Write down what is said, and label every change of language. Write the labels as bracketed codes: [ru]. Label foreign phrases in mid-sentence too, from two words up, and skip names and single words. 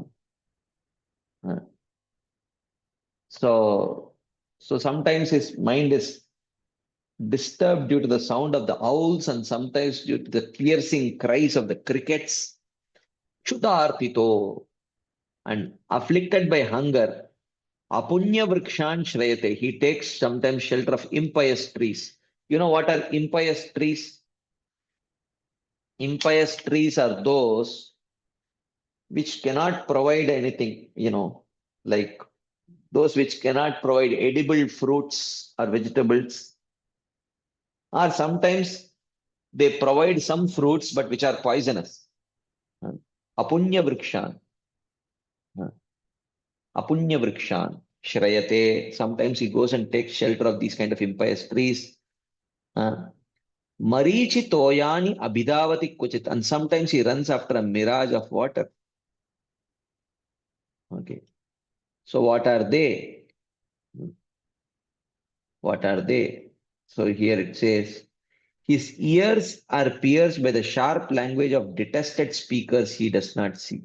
[en] Uh, So, so sometimes his mind is disturbed due to the sound of the owls and sometimes due to the piercing cries of the crickets. Kshudarpito, and afflicted by hunger, [sa] अपुण्य वृक्षान् श्रयते. [en] He takes sometimes shelter of impious trees. You know what are impious trees? Impious trees are those which cannot provide anything, like those which cannot provide edible fruits or vegetables, or sometimes they provide some fruits but which are poisonous. [sa] अपुण्य वृक्षान्। अपुण्य वृक्षान्. Shrayate. [en] Sometimes he goes and takes shelter of these kind of impious trees. [sa] मरीचि तोयानि अभिधावति क्वचित्. [en] And sometimes he runs after a mirage of water. Okay. So what are they? What are they? So here it says, his ears are pierced by the sharp language of detested speakers he does not see.